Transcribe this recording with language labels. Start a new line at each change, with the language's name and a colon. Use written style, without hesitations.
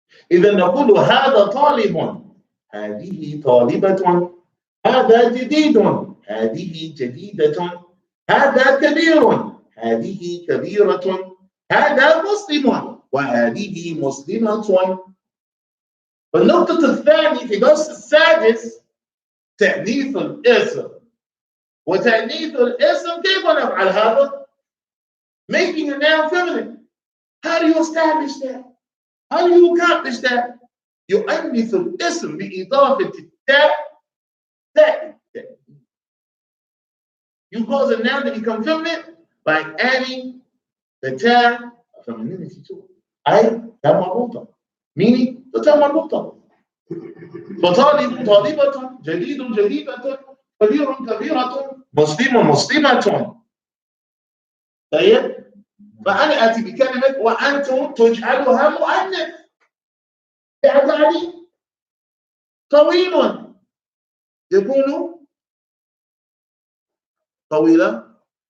Arabic: إذا نقول هذا طالب، هذه طالبة، هذا جديد، هذه جديدة، هذا كبير، هذه كبيرة، هذا مسلم، وهذه مسلمة. والنقطة الثانية في الدرس السادس تأنيث الاسم. وتأنيث الاسم كيف نفعل هذا؟
English: Making a noun feminine. How do you establish that? How do you accomplish that?
Arabic: يؤنث الاسم بإضافة التاء. تاء.
English: You cause a noun to become feminine by adding the تاء femininity to it.
Arabic: أي تاء مربوطة.
English: Meaning the تاء مربوطة.
Arabic: فطالب طالبة، جديد جديدة، كبير كبيرة، مسلم مسلمة. طيب، فأنا آتي بكلمة وأنتم تجعلها مؤنث. يعني طويل يكون طويلة.